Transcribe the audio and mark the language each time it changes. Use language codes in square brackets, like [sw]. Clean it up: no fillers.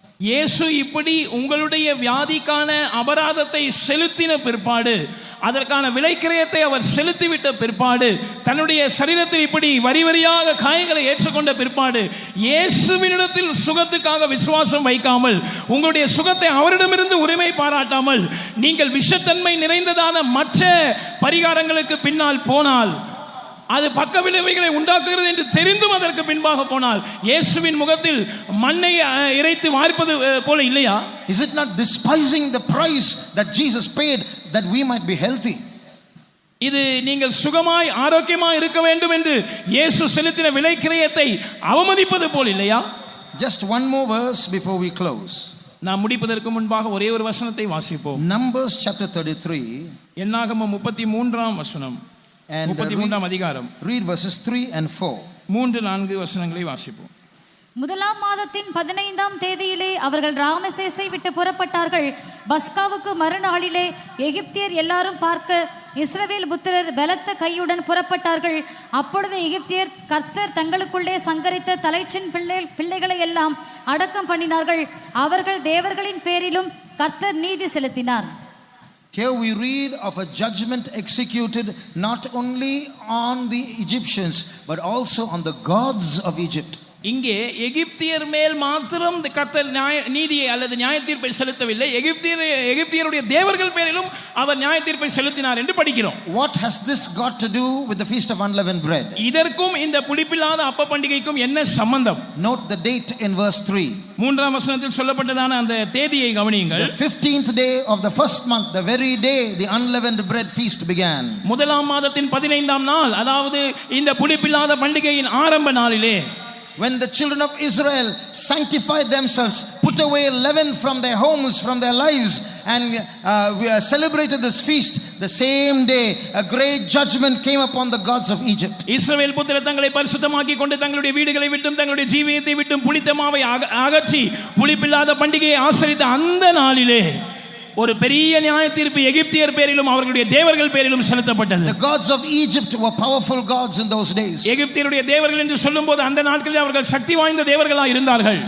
[ta] இயேசு இப்படி உங்களுடைய வியாதிக்கான அபராதத்தை செலுத்தின பிற்பாடு, அதற்கான விலைக்கிரயத்தை அவர் செலுத்திவிட்ட பிற்பாடு, தன்னுடைய சரீரத்தில் இப்படி வரி வரியாக காயங்களை ஏற்றுக்கொண்ட பிற்பாடு, இயேசுவினிடத்தில் சுகத்துக்காக விசுவாசம் வைக்காமல், உங்களுடைய சுகத்தை அவரிடமிருந்து உரிமை பாராட்டாமல், நீங்கள் விஷத்தன்மை நிறைந்ததான மற்ற பரிகாரங்களுக்கு பின்னால் போனால், அது பக்க விளைவுகளை உண்டாக்குகிறது என்று தெரிந்தும் அதற்கு பின்பாக போனால், இயேசுவின் முகத்தில் மண்ணை இறைத்து வார்ப்பது போல இல்லையா? [en] Is it not despising the price that Jesus paid that we might be healthy? [ta] இது நீங்கள் சுகமாய் ஆரோக்கியமாய் இருக்க வேண்டும் என்று இயேசு செலுத்தின விலைக்கிரயத்தை அவமதிப்பது போல் இல்லையா? [en] Just one more verse before we close. [ta] நாம் முடிப்பதற்கு முன்பாக ஒரே ஒரு வசனத்தை வாசிப்போம். [en] Numbers chapter 33. [ta] என்னாகமம் 33ஆம் வசனம். [en] And [ta] 33ஆம் அதிகாரம். [en] Read verses 3 and 4. [ta] 3-4 வசனங்களை வாசிப்போம். முதலாம் மாதத்தின் 15ஆம் தேதியிலே அவர்கள் ராமசேசை விட்டு புறப்பட்டார்கள். பஸ்காவுக்கு மறுநாளிலே எகிப்தியர் எல்லாரும் பார்க்க இஸ்ரவேல் புத்திரர் பலத்த கையுடன் புறப்பட்டார்கள். அப்பொழுது எகிப்தியர் கர்த்தர் தங்களுக்குள்ளே சங்கரித்த தலைச்சின் பிள்ளைகளை எல்லாம் அடக்கம் பண்ணினார்கள். அவர்கள் தேவர்களின் பேரிலும் கர்த்தர் நீதி செலுத்தினார். [en] Here we read of a judgment executed not only on the Egyptians but also on the gods of Egypt. [ta] இங்கே எகிப்தியர் மேல் மாத்திரம் கர்த்தர் நீதியை அல்லது நியாய தீர்ப்பை செலுத்தவில்லை, எகிப்தியருடைய தேவர்கள் பேரிலும் அவர் நியாய தீர்ப்பை செலுத்தினார் என்று படிக்கிறோம். [en] What has this got to do with the feast of unleavened bread? [ta] இதற்கும் இந்த புளிப்பில்லாத அப்ப பண்டிகைக்கும் என்ன சம்பந்தம்? [en] Note the date in verse 3. [ta] 3ஆம் வசனத்தில் சொல்லப்பட்டதான அந்த தேதியை கவனியுங்கள். [en] The 15th day of the first month, the very day the unleavened bread feast began. [ta] முதலாம் மாதத்தின் 15ஆம் நாள், அதாவது இந்த புளிப்பில்லாத பண்டிகையின் ஆரம்ப நாளிலே, [en] when the children of Israel sanctified themselves, put away leaven from their homes, from their lives, and we celebrated this feast, the same day a great judgment came upon the gods of Egypt. [ta] இஸ்ரவேல் புத்திரர் தங்களை பரிசுத்தமாக்கி கொண்டு தங்களுடைய வீடுகளை விட்டும் தங்களுடைய ஜீவியத்தை விட்டும் புளித்த மாவை அகற்றி புளிப்பில்லாத பண்டிகையை ஆசரித்த அந்த நாளிலே ஒரு பெரிய நியாய தீர்ப்பு எகிப்தியர் பேரிலும் அவர்களுடைய தேவர்கள் பேரிலும் செலுத்தப்பட்டது. [en] The gods of Egypt were powerful gods in those days. [ta] எகிப்தியருடைய தேவர்கள் என்று சொல்லும்போது அந்த நாட்களில் அவர்கள் சக்தி வாய்ந்த தேவர்களாக இருந்தார்கள்.